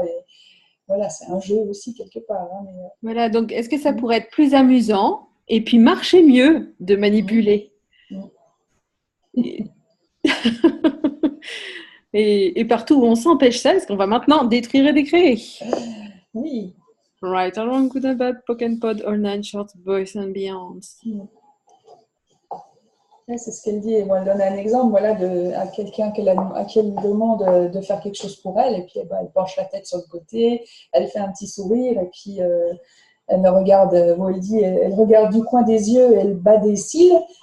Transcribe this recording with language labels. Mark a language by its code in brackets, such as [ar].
[fr] Et voilà, c'est un jeu aussi, quelque part. Hein, mais... Voilà, donc est-ce que ça pourrait être plus amusant et puis marcher mieux de manipuler? Et partout où on s'empêche ça, est-ce qu'on va maintenant détruire et décréer? Oui. [en] Right, wrong, good and bad, poke and pod, all nine shorts, boys and beyonds. [fr] Ouais, c'est ce qu'elle dit. Et moi, elle donne un exemple, voilà, à quelqu'un à qui elle demande de faire quelque chose pour elle, et puis elle penche la tête sur le côté, elle fait un petit sourire, et puis elle me regarde, elle dit, elle regarde du coin des yeux, elle bat des cils.